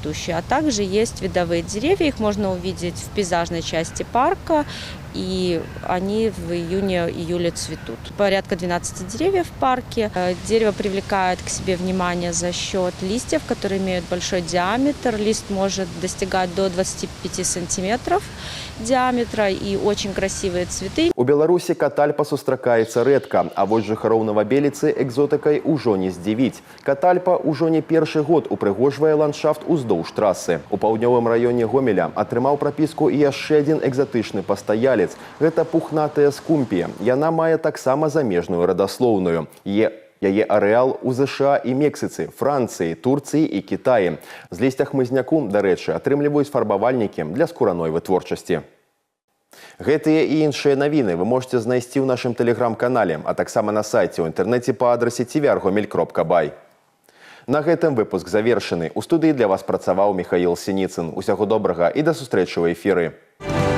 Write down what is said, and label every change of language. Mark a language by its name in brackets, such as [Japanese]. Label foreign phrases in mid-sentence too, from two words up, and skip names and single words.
[Russian] А также есть видовые деревья, их можно увидеть в пейзажной части парка, и они в июне-июле цветут. Порядка 12 деревьев в парке. Дерево привлекает к себе внимание за счет листьев, которые имеют большой диаметр. Лист может достигать до 25 сантиметров диаметра, и очень красивые цветы. [Belarusian] У Беларусі катальпа сустракаецца рэдка, а вось жыхароў Новабеліцы экзотыкай ужо не здзівіць. Катальпа ўжо не першы год упрыгожвае ландшафт уздоўж трасы. У паўднёвым раёне Гомеля атрымаў прапіску і яшчэ адзін экзатычны пастаялец. Гэта пухнатая скумпія. Яна мае таксама замежную радаслоўную. Яе арэал у ЗША і Мексіцы, Францыі, Турцыі і Кітаі. З лісця хмызняку, дарэчы, атрымліваюць фарбавальнікі для скураной вытворчасці. Гэтыя і іншыя навіны вы можете знайсці ў нашым тэлеграм-канале, а таксама на сайце ў інтэрнэце па адрасе tvr.gomel.by. На гэтым выпуск завершаны. У студыі для вас працаваў Михаил Синицын. Усяго добрага і да сустрэчы ў эфіры.